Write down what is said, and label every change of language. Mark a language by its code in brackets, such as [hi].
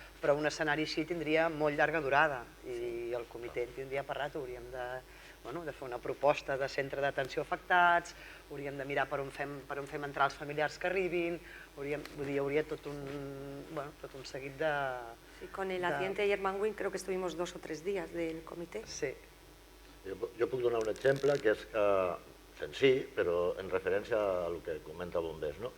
[ca] Però un escenari així tindria molt llarga durada i el comitè en tindria per rato, hauríem de fer una proposta de centre d'atenció afectats, hauríem de mirar per on fem entrar els familiars que arribin, hi hauria tot un seguit de... [es] Con el accidente de Germanwings creo que estuvimos 2 o 3 días del comité. Sí. [ca] Jo puc donar un exemple que és senzill, però en referència al que comenta Bombers.